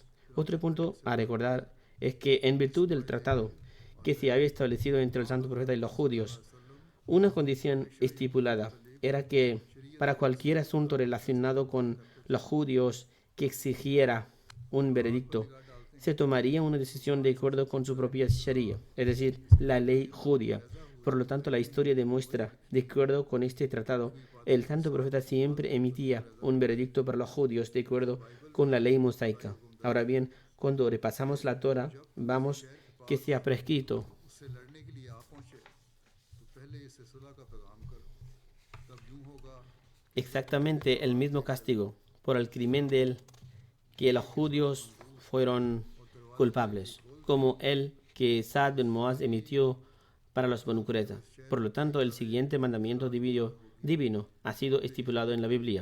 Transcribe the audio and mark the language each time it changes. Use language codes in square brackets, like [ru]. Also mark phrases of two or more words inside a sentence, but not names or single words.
[es] Otro punto a recordar es que en virtud del tratado que se había establecido entre el santo profeta y los judíos, una condición estipulada era que para cualquier asunto relacionado con los judíos que exigiera un veredicto, se tomaría una decisión de acuerdo con su propia sharia, es decir, la ley judía. Por lo tanto, la historia demuestra, de acuerdo con este tratado, el santo profeta siempre emitía un veredicto para los judíos de acuerdo con la ley mosaica. Ahora bien, cuando repasamos la Torah, vamos que se ha prescrito [ur] اس سے لڑنے کے لیے آ پہنچے تو پہلے اسے صلح کا پیغام کرو، تب یوں ہوگا [es] exactamente el mismo castigo por el crimen del que los judíos fueron culpables, como el que Saad bin Muaz emitió para los Banu Qurayza. Por lo tanto, el siguiente mandamiento divino ha sido estipulado en la Biblia.